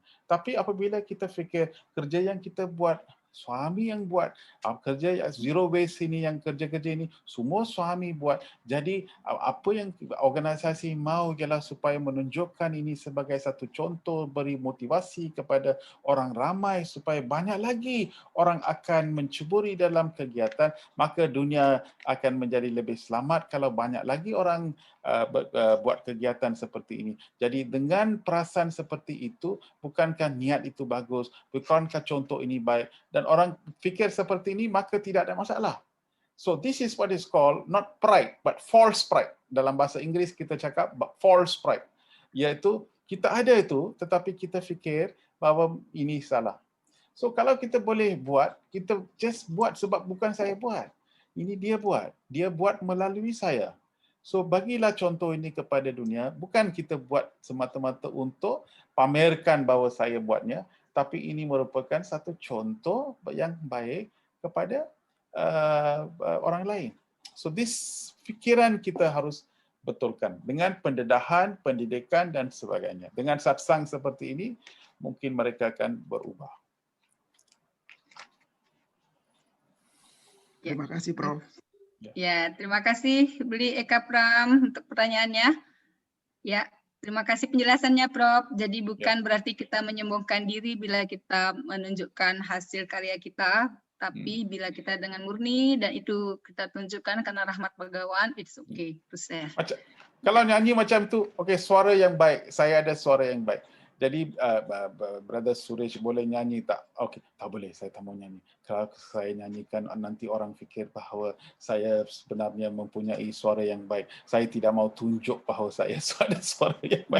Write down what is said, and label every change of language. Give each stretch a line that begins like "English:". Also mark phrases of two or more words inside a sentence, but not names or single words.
Malay: Tapi apabila kita fikir kerja yang kita buat, suami yang buat, kerja
English: zero waste
Malay: ini, yang kerja-kerja ini semua suami buat. Jadi apa yang organisasi mahu ialah supaya menunjukkan ini sebagai satu contoh, beri motivasi kepada orang ramai supaya banyak lagi orang akan menceburi dalam kegiatan, maka dunia akan menjadi lebih selamat kalau banyak lagi orang buat kegiatan seperti ini. Jadi dengan perasaan seperti itu, bukankah niat itu bagus, bukankah contoh ini baik, dan orang fikir seperti ini, maka tidak ada masalah.
English: So this is what is called not pride but false pride.
Malay: Dalam bahasa Inggeris kita cakap
English: false pride,
Malay: iaitu kita ada itu tetapi kita fikir bahawa ini salah. So kalau kita boleh buat, kita just buat sebab bukan saya buat. Ini dia buat melalui saya. So bagilah contoh ini kepada dunia, bukan kita buat semata-mata untuk pamerkan bahawa saya buatnya, tapi ini merupakan satu contoh yang baik kepada orang lain. So this fikiran kita harus betulkan dengan pendedahan, pendidikan dan sebagainya. Dengan satsang seperti ini, mungkin mereka akan berubah. Terima kasih, Prof.
Indonesian: Ya, terima kasih Beli Eka Pram untuk pertanyaannya. Ya, terima kasih penjelasannya Prof. Jadi bukan berarti kita menyombongkan diri bila kita menunjukkan hasil karya kita, tapi bila kita dengan murni dan itu kita tunjukkan karena rahmat Bhagawan,
English: it's okay to share.
Malay: Kalau nyanyi macam tu, okey, suara yang baik. Saya ada suara yang baik. Jadi Brother Suresh boleh nyanyi tak? Okey, tak boleh. Saya tak mau nyanyi. Kalau saya nyanyikan nanti orang fikir bahawa saya sebenarnya mempunyai suara yang baik. Saya tidak mau tunjuk bahawa saya ada suara yang baik.